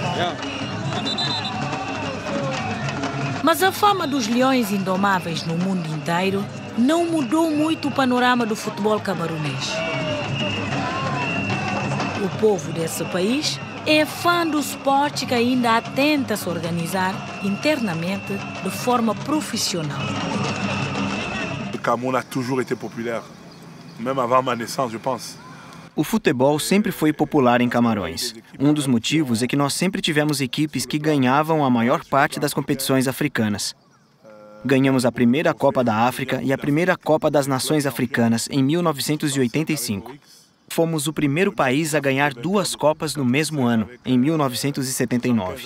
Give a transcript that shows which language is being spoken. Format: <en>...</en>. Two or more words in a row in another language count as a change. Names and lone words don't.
<pt>Mas a fama dos Leões Indomáveis no mundo inteiro não mudou muito o panorama do futebol camarunês. O povo desse país é fã do esporte que ainda tenta se organizar internamente de forma profissional.</pt> <fr>O Cameroun a toujours été populaire, même avant ma naissance, je pense.</fr> <pt>O futebol sempre foi popular em Camarões. Um dos motivos é que nós sempre tivemos equipes que ganhavam a maior parte das competições africanas. Ganhamos a primeira Copa da África e a primeira Copa das Nações Africanas em 1985. Fomos o primeiro país a ganhar 2 Copas no mesmo ano, em 1979.</pt>